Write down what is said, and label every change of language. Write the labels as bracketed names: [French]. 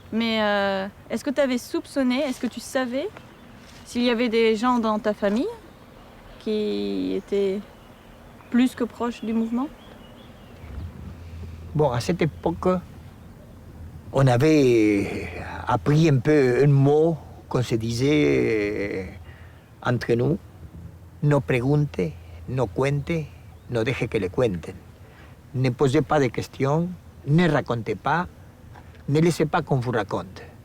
[French] Mais est-ce que tu avais soupçonné, est-ce que tu savais s'il y avait des gens dans ta famille qui étaient plus que proches du mouvement? Bon, à cette époque, on avait appris un peu un mot qu'on se disait entre nous. [Spanish] No pregunte, no cuente, no deje que le cuenten. [French] Ne posez pas de questions, ne racontez pas, ne laissez pas qu'on vous raconte.